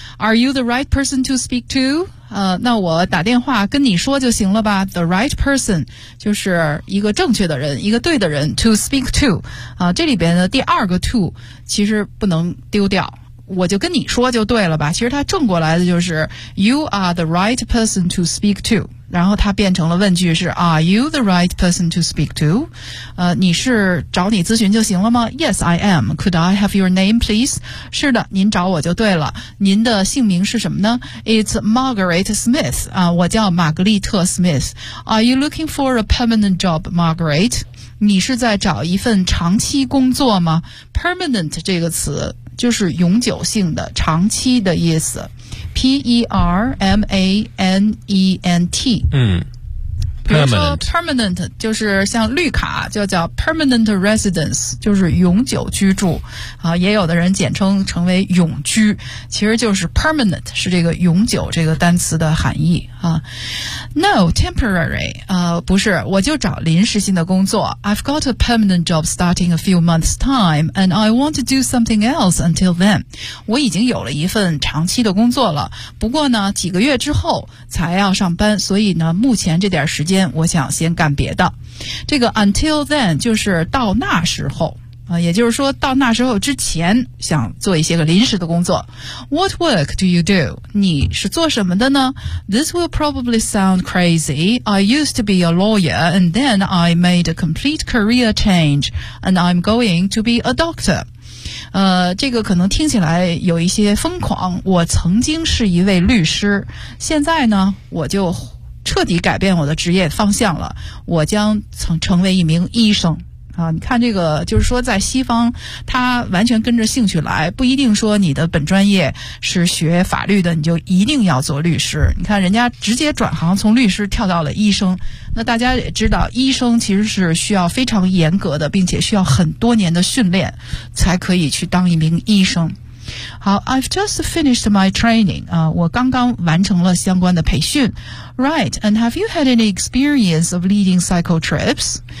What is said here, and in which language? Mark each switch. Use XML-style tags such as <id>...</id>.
<en>Are you the right person to speak to?</en> <zh>那我打电话跟你说就行了吧。</zh> <en>The right person</en> <zh>就是一个正确的人，一个对的人</zh> <en>to speak to。</en> <zh>这里边的第二个 to 其实不能丢掉。我就跟你说就对了吧。其实它正过来的就是</zh> <en>You are the right person to speak to。</en> <zh>然后它变成了问句是</zh> <en>Are you the right person to speak to?</en> <zh>你是找你咨询就行了吗？</zh> <en>Yes, I am. Could I have your name, please?</en> <zh>是的，您找我就对了。您的姓名是什么呢？</zh> <en>It's Margaret Smith.</en> <zh>我叫玛格丽特 Smith.</zh> <en>Are you looking for a permanent job, Margaret?</en> <zh>你是在找一份长期工作吗？ Permanent 这个词就是永久性的，长期的意思。</zh> <en>P-E-R-M-A-N-E-N-T、 Permanent</en> <zh>就是像绿卡，就叫 Permanent Residence， 就是永久居住、也有的人简称成为永居，其实就是 Permanent， 是这个永久这个单词的含义、</zh> <en>No, temporary、</en> <zh>不是，我就找临时性的工作。</zh> <en>I've got a permanent job starting a few months time and I want to do something else until then。</en> <zh>我已经有了一份长期的工作了，不过呢几个月之后才要上班，所以呢目前这点时间我想先干别的。这个 until then 就是到那时候、也就是说到那时候之前想做一些个临时的工作。</zh> <en>What work do you do?</en> <zh>你是做什么的呢？</zh> <en>This will probably sound crazy. I used to be a lawyer and then I made a complete career change and I'm going to be a doctor.</en> <zh>这个可能听起来有一些疯狂，我曾经是一位律师，现在呢我就彻底改变我的职业方向了，我将成为一名医生啊，你看这个，就是说在西方，他完全跟着兴趣来，不一定说你的本专业是学法律的，你就一定要做律师。你看人家直接转行，从律师跳到了医生。那大家也知道，医生其实是需要非常严格的，并且需要很多年的训练，才可以去当一名医生。</zh> <en>好 I've just finished my training、</en> <zh>我刚刚完成了相关的培训</zh> <en>Right, and have you had any experience of leading cycle trips?</en>